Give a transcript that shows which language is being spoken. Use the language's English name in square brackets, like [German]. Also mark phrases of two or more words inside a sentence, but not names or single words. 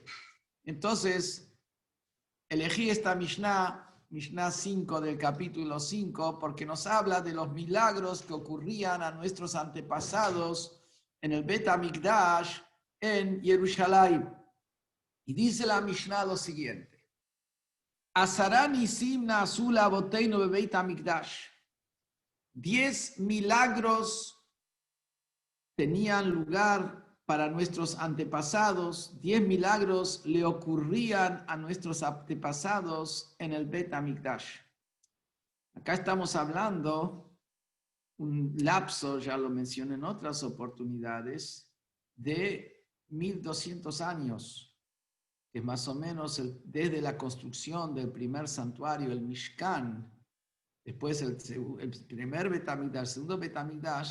[Spanish] Entonces, elegí esta Mishnah 5 del capítulo 5, porque nos habla de los milagros que ocurrían a nuestros antepasados en el Beit HaMikdash en Jerusalén. Y dice la Mishnah lo siguiente: [Hebrew] עשרה נסים נעשו לאבותינו בבית המקדש. [Spanish] 10 milagros tenían lugar para nuestros antepasados, 10 milagros le ocurrían a nuestros antepasados en el Beit HaMikdash. Acá estamos hablando un lapso, ya lo mencioné en otras oportunidades, de 1200 años, que es más o menos desde la construcción del primer santuario, el Mishkan, después el primer Beit HaMikdash, el segundo Beit HaMikdash.